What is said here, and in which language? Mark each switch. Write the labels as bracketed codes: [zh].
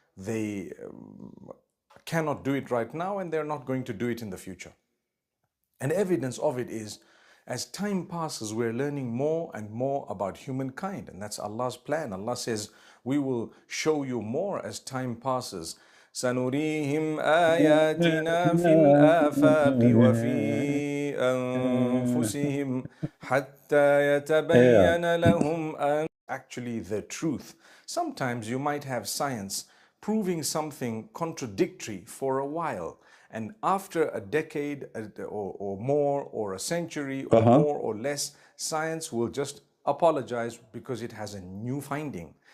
[en] They cannot do it right now, and they're not going to do it in the future. And evidence of it is, as time passes, we're learning more and more about humankind. And that's Allah's plan. Allah says, we will show you more as time passes. [ar] سنريهم آياتنا في الآفاق وفي أنفسهم حتى يتبين لهم أن. [en] Actually, the truth. Sometimes you might have science proving something contradictory for a while. And after a decade or more, or a century or more or less, science will just apologize because it has a new finding.